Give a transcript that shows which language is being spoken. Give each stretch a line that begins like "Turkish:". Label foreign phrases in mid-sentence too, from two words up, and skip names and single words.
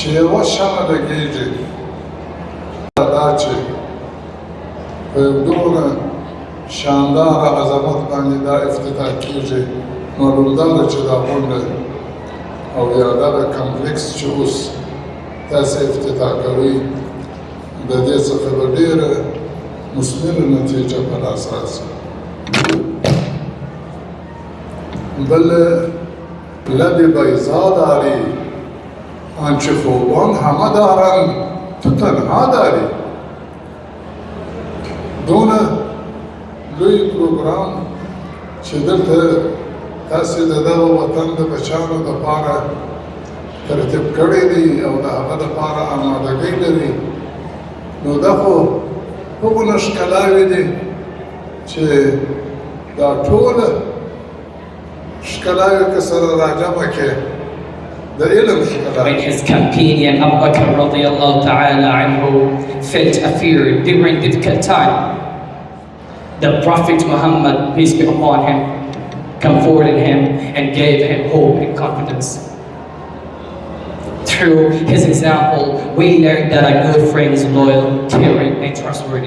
Pashto: یوه شمع لګېږي دا چې په یو دومره شانداره عظمت باندې دا افتتاح کېږي معلوم دا ده چې دا غونډه او یا دغه کمپلیکس چې اوس تاسې افتتاح کوئ د دې څخه به ډېره مثمره نتیجه په لاس راځي.
Persian: بل لب بیضا داری آنچه خوبان همه دارند تو تنها داری.
Pashto: دونه لوی پروګرام چې دلته تاسې د دغه وطن د بچیانو دپاره ترتیب کړی دی او د هغه دپاره آمادګۍ لري، نو دا خو هغونه ښکلاوې دي چې دا ټوله ښکلاوې که سره راجمع کړې د علم ښکلاوې.
English: When his companion Abu Bakr
Arabic: رضي الله تعالى عنه
English: felt a fear during difficult time, the Prophet Muhammad, peace be upon him, comforted him and gave him hope and confidence. Through his example, we learned that a good friend is loyal, caring, and trustworthy.